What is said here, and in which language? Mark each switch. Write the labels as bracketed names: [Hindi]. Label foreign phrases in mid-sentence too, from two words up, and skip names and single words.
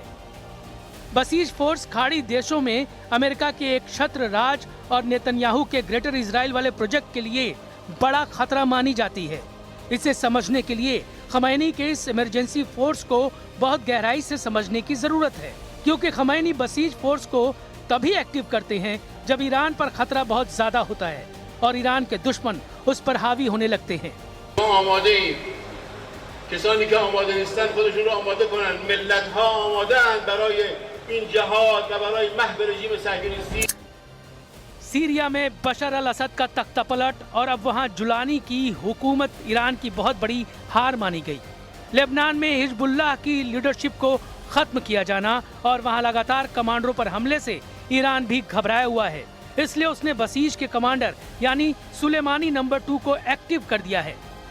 [Hindi] बसीज फोर्स खाड़ी देशों में अमेरिका के एक छत्र राज और नेतन्याहू के ग्रेटर इजराइल वाले प्रोजेक्ट के लिए बड़ा खतरा मानी जाती है। इसे समझने के लिए खमैनी के इस इमरजेंसी फोर्स को बहुत गहराई से समझने की जरूरत है, क्योंकि खमैनी बसीज फोर्स को तभी एक्टिव करते हैं जब ईरान पर खतरा बहुत ज्यादा होता है और ईरान के दुश्मन उस पर हावी होने लगते हैं। [Persian] کسانی که آماده نیستن خودشون رو آماده کنن. ملت‌ها آماده‌اند برای این جهاد و برای محو رژیم صهیونیستی। [Hindi] सीरिया में बशर अल असद का तख्तापलट और अब वहां जुलानी की हुकूमत ईरान की बहुत बड़ी हार मानी गई। लेबनान में हिजबुल्लाह की लीडरशिप को खत्म किया जाना और वहां लगातार कमांडरों पर हमले से ईरान भी घबराया हुआ है, इसलिए उसने बसीज के कमांडर यानी सुलेमानी नंबर 2 को एक्टिव कर दिया है।